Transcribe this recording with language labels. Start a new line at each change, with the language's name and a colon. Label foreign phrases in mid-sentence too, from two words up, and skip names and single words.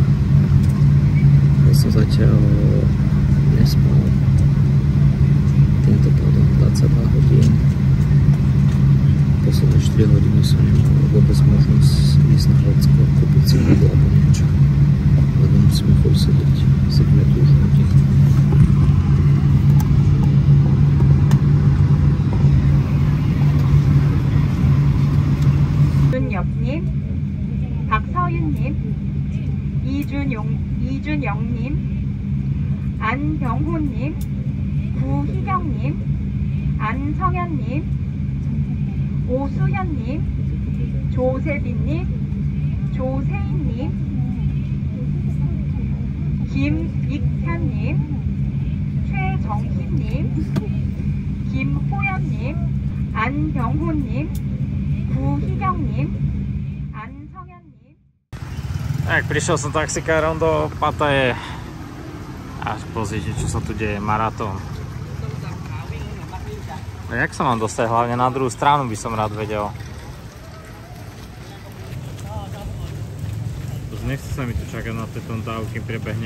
Slovak: Ja som zatiaľ nespal. Týmto pádom 22 hodín. Posledné 4 hodiny som nemal vôbec možnosť ísť na Hladsko, kúpiť si jedlo alebo niečo. Lebo musíme chvíľu sedieť. Sedíme tu už hodinu.
Korean: 윤엽님, 박서윤님, 이준영님, 안병호님, 구희경님, 안성현님, 오수현님, 조세빈님, 조세인님, 김익현님, 최정희님, 김호연님, 안병호님, 구희경님, 안성현님.
Slovak: Tak, prišiel som taxikárom do Pattaje. Až pozrite, čo sa tu deje, maratón. A jak sa mám dostať? Hlavne na druhú stranu by som rád vedel. Už nechce sa mi tu čakať na ten dáv, kým prebehne.